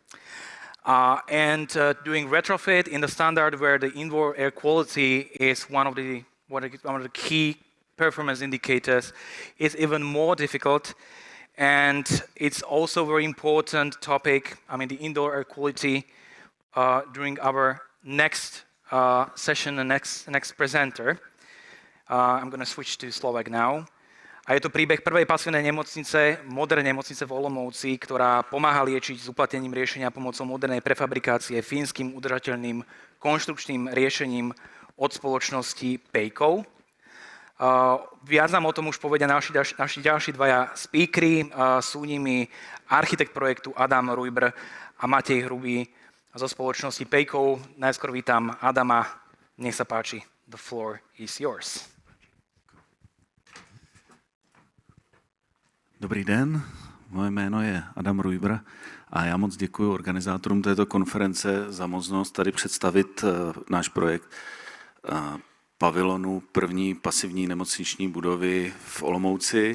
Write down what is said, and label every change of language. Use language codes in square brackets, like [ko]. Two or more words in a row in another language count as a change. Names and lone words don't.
[en] Doing retrofit in the standard where the indoor air quality is one of the key performance indicators is even more difficult, and it's also very important topic. I mean, the indoor air quality during our next session, the next presenter. I'm going to switch to Slovak now. [sk] A je to príbeh prvej pasívnej nemocnice, modernej nemocnice v Olomouci, ktorá pomáha liečiť s uplatnením riešenia pomocou modernej prefabrikácie fínskym udržateľným konštrukčným riešením od spoločnosti Peikko. Viac nám o tom už povedia naši ďalší dvaja speakery. Sú nimi architekt projektu Adam Rujbr a Matej Hrubý zo spoločnosti Peikko. Najskôr vítam Adama. Nech sa páči, [en] the floor is yours. [cs] Dobrý den, moje jméno je Adam Rujbr a já moc děkuji organizátorům této konference za možnost tady představit náš projekt pavilonu první pasivní nemocniční budovy v Olomouci.